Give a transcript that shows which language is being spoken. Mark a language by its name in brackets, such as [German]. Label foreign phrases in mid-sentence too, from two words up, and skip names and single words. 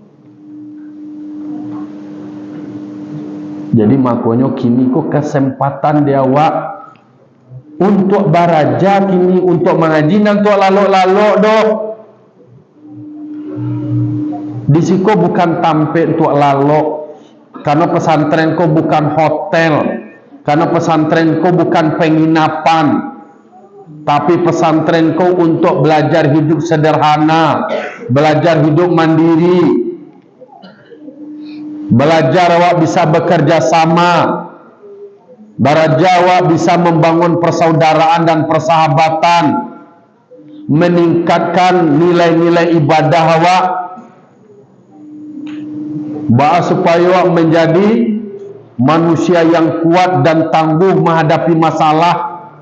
[Minangkabau] Jadi makanya kini kok kesempatan dia awak untuk baraja kini, untuk mengaji nanti lalok-lalok doh. Disiko bukan tampil untuk lalok, karena pesantren ko bukan hotel, karena pesantren ko bukan penginapan, tapi pesantren ko untuk [Indonesian] belajar hidup sederhana, belajar hidup mandiri, belajar awak bisa bekerja sama, belajar awak bisa membangun persaudaraan dan persahabatan, meningkatkan nilai-nilai ibadah awak, supaya awak menjadi manusia yang kuat dan tangguh menghadapi masalah.